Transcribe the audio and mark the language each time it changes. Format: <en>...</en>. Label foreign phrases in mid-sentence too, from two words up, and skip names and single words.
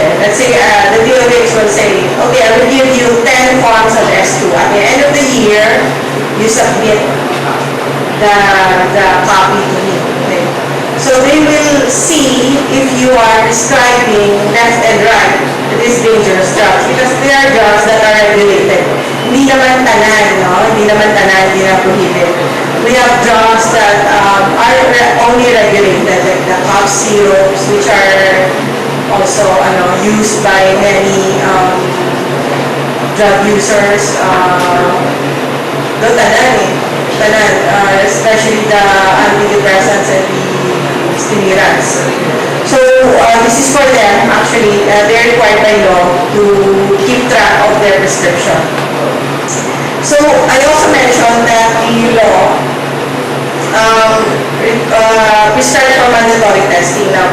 <en>Let's say the DOH will say, okay, I will give you 10 forms of S2. At the end of the year, you submit the copy to me. Okay? So they will see if you are prescribing left and right these dangerous drugs because they are drugs that are regulated.</en> <hil>Hindi naman tanan, no? Hindi naman tanan, hindi na prohibited.</hil> <en>We have drugs that are only regulated, like the cough syrups, which are also used by many drug users. No,</en> <hil>tanan eh.</hil> <en>Tanan, especially the antidepressants and the stimulants. So, this is for them, actually, they're required by law to keep track of their prescription. So, I also mentioned that the law prescribes for mandatory testing now.</en>